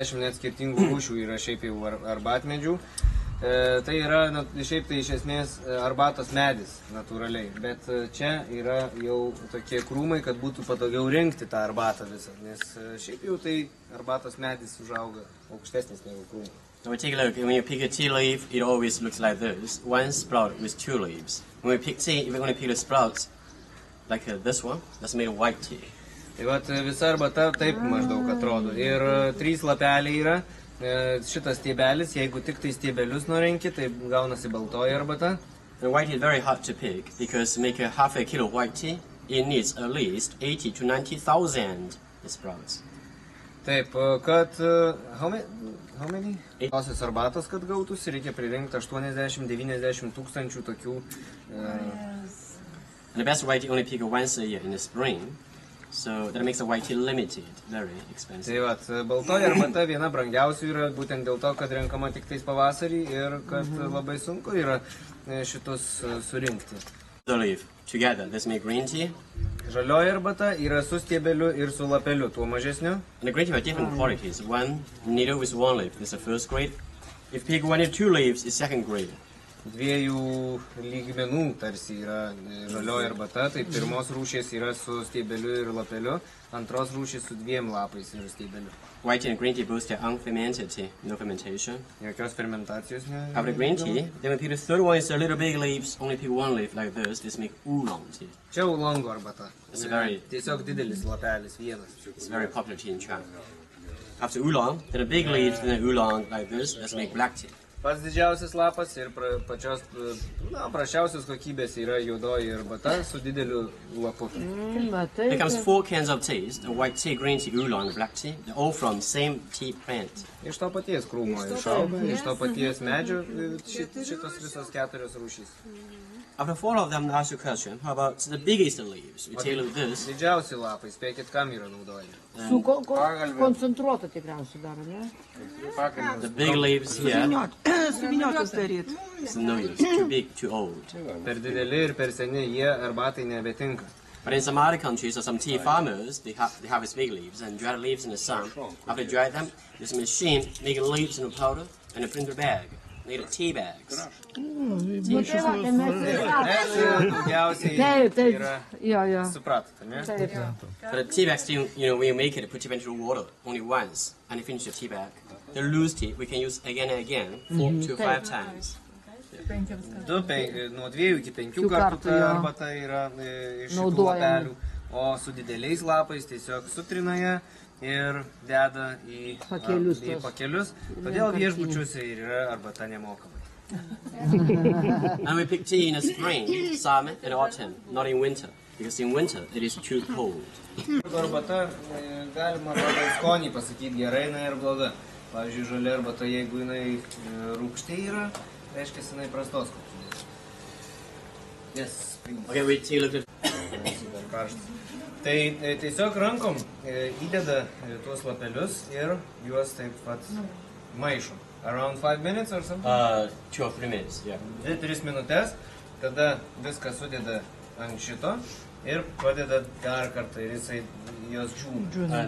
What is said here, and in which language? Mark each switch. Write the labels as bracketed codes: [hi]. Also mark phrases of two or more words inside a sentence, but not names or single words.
[lt] 10 net skirtingų rūšių yra šiaip jau arbatmedžių. Tai yra, šiaip tai iš esmės arbatos medis natūraliai, bet čia yra jau tokie krūmai, kad būtų patogiau rinkti tą arbatą visą, nes šiaip jau tai arbatos medis užauga aukštesnis negu krūmai. [en] Now we take a look, when you pick a tea leaf, it always looks like this, one sprout with 2 leaves. When we pick tea, if we're going to pick the sprouts, like this one, that's made of white tea. [lt] Tai vat visa arbata taip maždaug atrodo. Ir 3 lapeliai yra. Šitas stiebelis, jeigu tik tai stiebelius nurenki, tai gaunasi baltoji arbata. [en] The white tea is very hard to pick, because to make a half a kilo white tea, it needs at least 80 to 90,000 sprouts. [lt] Taip, kad [en] how many? [lt] Tosios arbatos, kad gautųsi, reikia pririnkti 80-90 tūkstančių tokių. [en] And the best white tea only pick once a year in the spring, so that makes the white tea limited, very expensive. [lt] Tai vat, baltoji arbata viena brangiausių yra, būtent dėl to, kad renkama tik tais pavasarį ir kad labai sunku yra šitus surinkti. [en] The leaf together, let's make green tea. [lt] Žalioji arbata yra su stiebeliu ir su lapeliu, tuo mažesniu. [en] And the green tea have different qualities. One needle with 1 leaf is the first grade. If you pick 1 or 2 leaves, it's second grade. [lt] Dviejų lygmenų tarsi yra žalioji arbata, tai pirmos rūšies yra su stiebeliu ir lapeliu, antros rūšies su 2 lapais ir stiebeliu. [en] White tea and green tea both are unfermented tea, no fermentation. [lt] Jokios fermentacijos ne. [en] After green tea, then we pick the third one, is a little big leaves, only pick 1 leaf like this make oolong tea. [lt] Čia oolongo arbata. [en] It's a very, [lt] Tiesiog didelis lapelis, vienas. [en] it's very popular tea in China. After oolong, then the big leaves, then the oolong like this, let's make black tea. [lt] Pats didžiausias lapas ir pačios prašiausios kokybės yra juodoji arbata su dideliu lapu. [en] There comes 4 cans of teas, the white tea, green tea, oolong, and black tea. They're all from same tea plant. [lt] Iš to paties krūmo išauga, iš to paties medžio šitos visos 4 rūšys. [en] After 4 of them, I ask you a question. How about the biggest leaves? We take a look at this. [lt] Didžiausi lapai, spėkit, kam yra naudojami. Su koncentruota tikriausiai daro, ne? [en] The big leaves here, [lt] Suviniotus daryt. [en] it's no use. Too big, too old. [lt] Per dideli ir per seni jie arbatai nebetinka. [en] But in some other countries or some tea farmers, they harvest big leaves and dry the leaves in the sun. After they dry them, there's a machine making leaves into powder and a printer bag. Made of tea bags. [lt] Daugiausiai yra supratote, ne? [en] But the tea bags, when you make it, put it into water only once, and you finish your tea bag. The loose tea we can use again and again, 4 to 5 times. [lt] Nuo 2 iki 5 kartų ta arbata yra iš šitų lapelių, o su dideliais lapais tiesiog sutrina ją ir deda į pakelius, todėl viešbučiuose ir yra arbata nemokamai. [en] And we pick tea in the spring, summer and autumn, not in winter, because in winter it is too cold. [lt] Arbata galima pagal skonį pasakyti gerai ir bloga. Pavyzdžiui, žalia arbata, jeigu jinai rūgštė yra, reiškia jinai prastos kokybės. [en] Okay, we take a look at [lt] Tai tiesiog rankom įdeda tuos lapelius ir juos taip pat maišo. [en] Around 5 minutes or something? 2 or 3 minutes, yeah. [lt] 2-3 minutės, tada viską sudeda ant šito ir padeda dar kartą ir jisai jos džiūna.